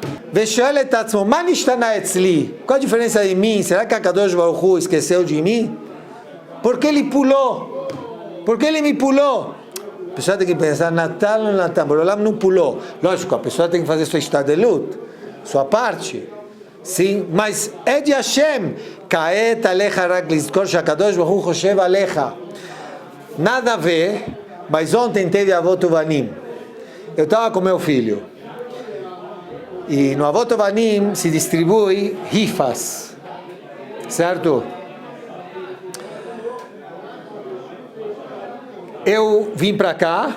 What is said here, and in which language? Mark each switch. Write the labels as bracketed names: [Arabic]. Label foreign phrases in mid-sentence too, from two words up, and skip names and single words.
[Portuguese] Qual a diferença de mim? Será que a [Hebrew] קדוש ברוך הוא [Portuguese] esqueceu de mim? Por que ele pulou? Por que ele me pulou? A pessoa tem que pensar, Natal ou Natal? Borolam não pulou. Lógico, a pessoa tem que fazer sua estadelut, sua parte. Sim, mas é de Hashem. [Hebrew] כעת עליך רק לזכור שהקדוש ברוך הוא חושב עליך. [Portuguese] Nada a ver, mas ontem teve Avot Uvanim. Eu estava com meu filho. E no Avot Uvanim se distribui rifas. Certo? Eu vim para cá.